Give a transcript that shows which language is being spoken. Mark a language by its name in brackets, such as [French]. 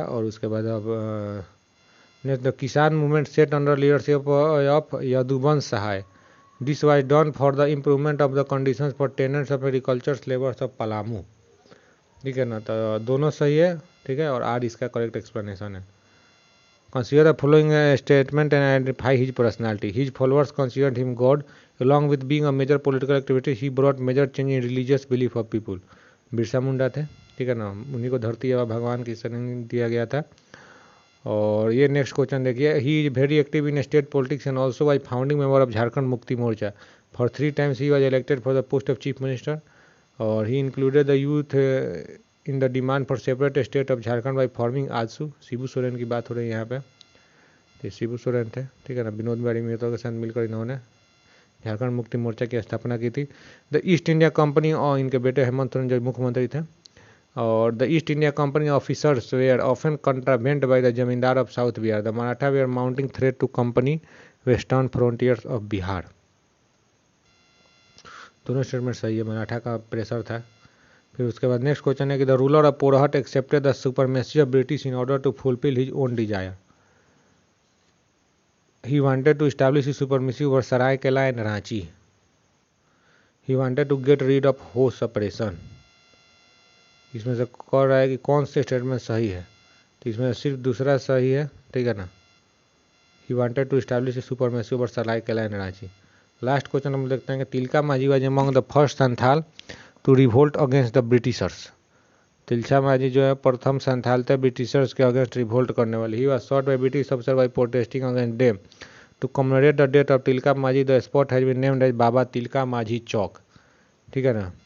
[English] और उसके बाद अब the Kisan movement set under leadership of Yaduvansh Sahay, this was done for the improvement of the conditions for tenants of agriculture labours of Palamu, [Hindi] ठीक है ना। तो दोनों सही है, ठीक है। और आर इसका करेक्ट एक्सप्लेनेशन है। [English] Consider the following statement and identify his personality. His followers considered him God. Along with being a major political activity, he brought major change in religious belief of people. [Hindi] Birsa Munda थे, ठीक है ना। उन्हीं को धरती या भगवान की शरण दिया गया था। और ये नेक्स्ट क्वेश्चन देखिए, [English] He is very active in state politics and also was founding member of Jharkhand Mukti Morcha. For 3 times he was elected for the post of chief minister. और he included the youth in the demand for separate state of Jharkhand by forming AJSU. [Hindi] Shibu Soren की बात हो रही है यहाँ पे, ये शिबू सोरेन थे, ठीक है ना। विनोद बिहारी महतो के साथ मिलकर इन्होंने झारखंड मुक्ति मोर्चा की स्थापना की थी। [English] the east India company [Hindi] और इनके बेटे हेमंत सोरेन जो मुख्यमंत्री थे। और [English] The east India company officers were often contravened by the zamindar of south Bihar. The Maratha were mounting threat to company western frontiers of Bihar. [Hindi] दोनों स्टेटमेंट सही है, मराठा का प्रेशर था। फिर उसके बाद नेक्स्ट क्वेश्चन है कि [English] The ruler of Porhat accepted the supremacy of British in order to fulfil his own desire. He wanted to establish his supremacy over Saraikela and Ranchi. He wanted to get rid of host suppression. [Hindi] इसमें से कह रहा है कि कौन से statement सही है? तो इसमें सिर्फ दूसरा सही है, ठीक है ना। [English] He wanted to establish his supremacy over Saraikela and Ranchi. Last question [Hindi] हम देखते हैं कि [English] Tilka Manjhi was among the first Santhal to revolt against the Britishers. [Hindi] Tilka Manjhi जो है प्रथम संथाल थे ब्रिटिशर्स के अगेंस्ट रिवोल्ट करने वाले। [English] He was shot by British officer by protesting against them. To commemorate the death of Tilka Manjhi the spot has been named as Baba Tilka Manjhi Chowk, [Hindi] ठीक है ना।